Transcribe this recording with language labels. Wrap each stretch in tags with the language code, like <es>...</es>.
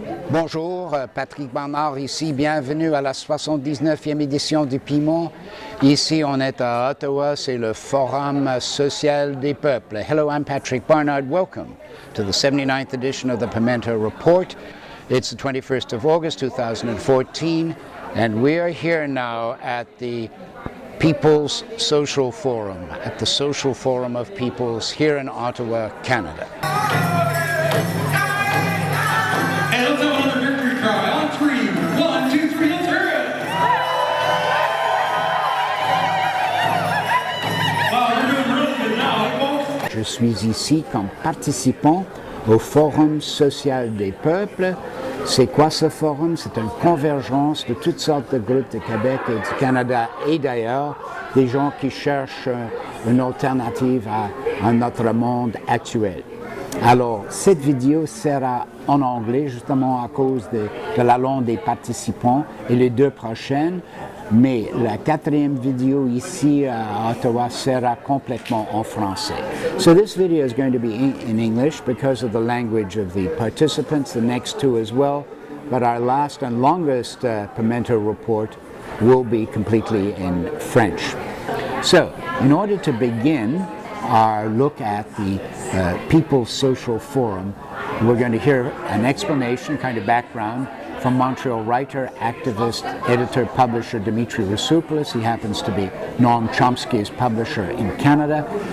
<fr>Bonjour, Patrick Bernard ici, bienvenue à la 79e édition du Pimento. Ici, on est à Ottawa, c'est le Forum Social des Peuples.</fr> <en>Hello, I'm Patrick Barnard. Welcome to the 79th edition of the Pimento Report. It's the 21st of August, 2014, and we are here now at the People's Social Forum, at the Social Forum of Peoples here in Ottawa, Canada. And let's have another victory cry on three. 1, 2, 3, let's hear it! Wow, you're doing really good now, folks.</en> <fr>Je suis ici comme participant au Forum Social des Peuples. C'est quoi ce forum? C'est une convergence de toutes sortes de groupes du Québec et du Canada et d'ailleurs, des gens qui cherchent une alternative à notre monde actuel. Alors, cette vidéo sera en anglais justement à cause de la langue des participants et les deux prochaines, mais la quatrième vidéo ici à Ottawa sera complètement en français.</fr> <en>So this video is going to be in English because of the language of the participants, the next two as well, but our last and longest Pimento report will be completely in French. So, in order to begin our look at the People's Social Forum, we're going to hear an explanation, kind of background, from Montreal writer, activist, editor, publisher Dimitri Roussoupoulos. He happens to be Noam Chomsky's publisher in Canada.</en>